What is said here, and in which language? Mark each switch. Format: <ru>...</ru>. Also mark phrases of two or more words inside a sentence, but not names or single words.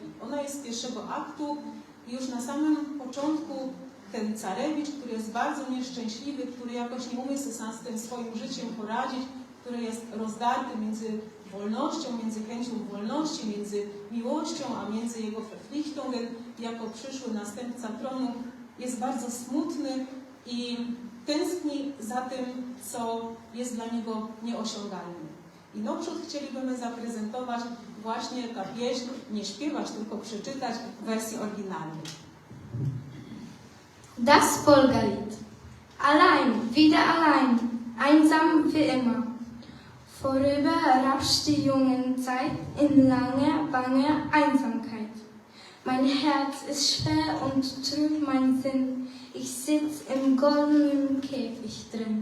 <pl>Ona jest z pierwszego aktu i już na samym początku ten Carewicz, który jest bardzo nieszczęśliwy, który jakoś nie umie sobie sam z tym swoim życiem poradzić, który jest rozdarty między wolnością, między chęcią wolności, między miłością, a między jego Verpflichtungen jako przyszły następca tronu, jest bardzo smutny i tęskni za tym, co jest dla niego nieosiągalne. I naprzód chcielibyśmy zaprezentować właśnie ta pieśń, nie śpiewać, tylko przeczytać w wersji oryginalnej.</pl> <de>Das Volkslied. Allein, wieder allein, einsam wie immer. Vorüber rauscht die Jungenzeit in langer, banger Einsamkeit. Mein Herz ist schwer und trüb mein Sinn, ich sitz im goldenen Käfig drin.</de>